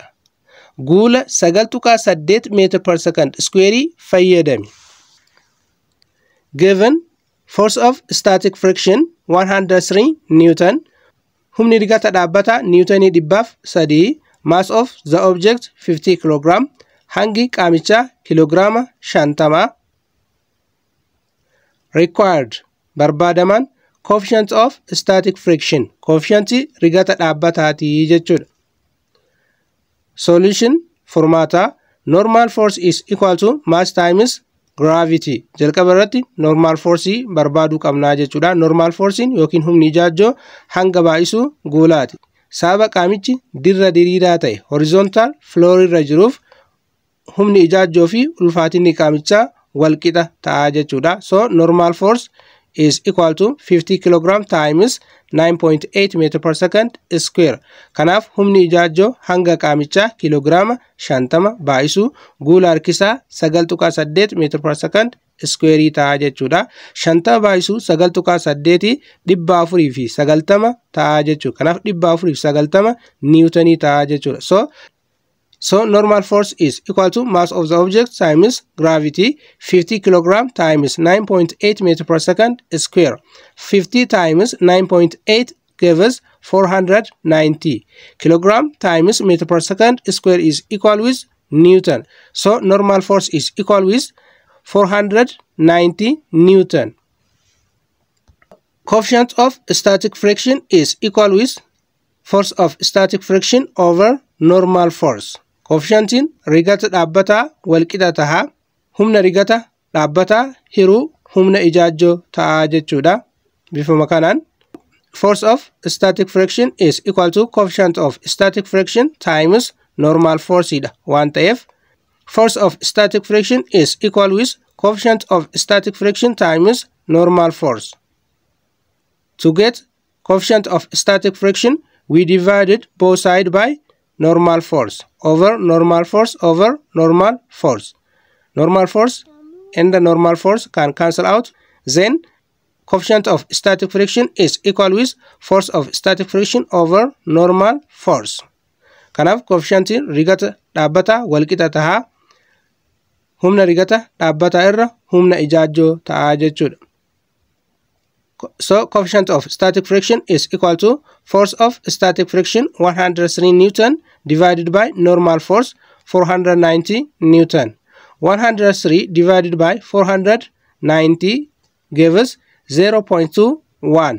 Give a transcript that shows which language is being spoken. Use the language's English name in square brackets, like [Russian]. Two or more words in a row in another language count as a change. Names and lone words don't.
[Oromo] Guula 9.8 [English] meter per second square [Oromo] fayyadami. [English] Given force of static friction 103 Newton. [Oromo] Humni rigata dhaabbata Newtoni 300, [English] mass of the object 50 kg, [Oromo] hangi qaamichaa kiloogiraama 50. Required barbaadaman [English] coefficient of static friction, [Oromo] coefficient rigata dhaabbataati jechuudha. Solution formata. [English] Normal force is equal to mass times gravity. [Oromo] Jalqaba irratti [English] normal force [Oromo] barbaaduu qabnaa jechuudha. [English] Normal force [Oromo] yookiin humni ijaajjoo hanga baay'isu guulaati. Sababa qaamichi dirra diriiraa ta'e [English] horizontal floor [Oromo] irra jiruuf humni ijaajjoo fi ulfaatinni qaamichaa walqixa ta'a jechuudha. [English] So normal force is equal to 50 kg times 9.8 meter per second square. [Oromo] Kanaaf humni ijaajjoo hanga qaamichaa kiloogiraama 50 baay'isu guula harkisaa 9.8 [English] meter per second square [Oromo] ta'a jechuudha. 50 baay'isu 9.8 490 ta'a jechuudha. Kanaaf 490 Newtoni ta'a jechuudha. [English] So normal force is equal to mass of the object times gravity 50 kg times 9.8 meter per second square. 50 times 9.8 gives us 490. Kilogram times meter per second square is equal with Newton. So normal force is equal with 490 Newton. Coefficient of static friction is equal with force of static friction over normal force. [Oromo] Coefficientiin rigata dhaabbataa walqixa taha humna rigata dhaabbataa hiruu humna ijaajjoo ta'a jechuudha. Bifuma kanaan [English] force of static friction is equal to coefficient of static friction times normal force [Oromo] dha waan ta'eef [English] force of static friction is equal with coefficient of static friction times normal force. To get coefficient of static friction, we divided both sides by normal force over normal force over normal force. Normal force and the normal force can cancel out. Then coefficient of static friction is equal with force of static friction over normal force. [Oromo] Kanaaf coefficient rigata dhaabbata walqixa taha humna rigata dhaabbata irra humna ijaajjoo ta'a jechuudha. [English] So coefficient of static friction is equal to force of static friction 103 Newton divided by normal force 490 Newton. 103 divided by 490 gave us 0.21.